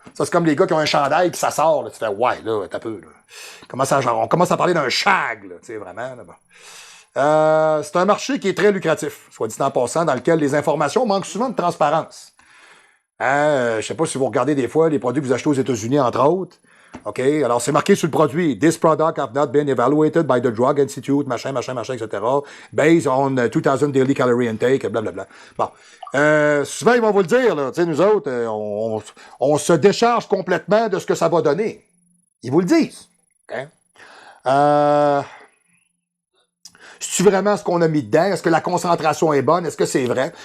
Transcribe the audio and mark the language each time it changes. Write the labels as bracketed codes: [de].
[fr] Ça, c'est comme les gars qui ont un chandail, puis ça sort, là. Tu fais, ouais, là, t'as peu, là. On commence à parler d'un shag, là. Tu sais, vraiment, là. Bon. C'est un marché qui est très lucratif, soit dit en passant, dans lequel les informations manquent souvent de transparence. Je sais pas si vous regardez des fois les produits que vous achetez aux États-Unis, entre autres. OK? Alors, c'est marqué sur le produit. [en] This product have not been evaluated by the Drug Institute, machin, etc. Based on 2000 daily calorie intake, blablabla. Bon. [fr] Souvent, ils vont vous le dire, là. Tu sais, nous autres, on se décharge complètement de ce que ça va donner. Ils vous le disent. OK? C'est-tu vraiment ce qu'on a mis dedans? Est-ce que la concentration est bonne? Est-ce que c'est vrai?